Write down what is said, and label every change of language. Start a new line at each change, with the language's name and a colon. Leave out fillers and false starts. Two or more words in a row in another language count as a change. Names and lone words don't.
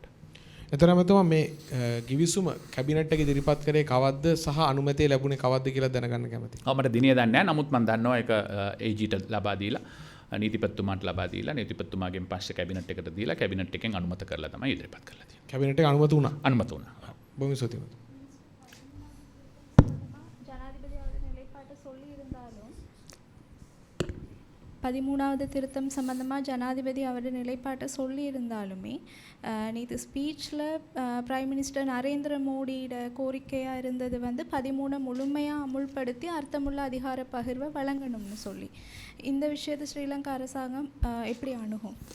Sinhala: එතරම් තමයි මේ ගිවිසුම කැබිනට් එකේ ඉදිරිපත් කරේ කවද්ද සහ අනුමැතිය ලැබුණේ කවද්ද කියලා දැනගන්න කැමතියි. මට දිනේ දන්නේ නැහැ. නමුත් මම දන්නවා ඒක AGට ලබා දීලා නීතිපතිතුමාට ලබා දීලා නීතිපතිතුමාගෙන් පස්සේ කැබිනට් එකට දීලා කැබිනට් එකෙන් අනුමත කරලා තමයි ඉදිරිපත් කරලා තියෙන්නේ. කැබිනට් එක අනුමත වුණා. අනුමත වුණා. බොහොම ස්තුතියි.
Tamil: பதிமூணாவது திருத்தம் சம்பந்தமாக ஜனாதிபதி அவருடைய நிலைப்பாட்டை சொல்லியிருந்தாலுமே நேற்று ஸ்பீச்சில்
English: prime minister
Tamil: நரேந்திர மோடியோட கோரிக்கையாக இருந்தது வந்து 13 முழுமையாக அமுல்படுத்தி அர்த்தமுள்ள அதிகார பகிர்வை வழங்கணும்னு சொல்லி இந்த விஷயத்தை ஸ்ரீலங்கா அரசாங்கம் எப்படி அணுகும்?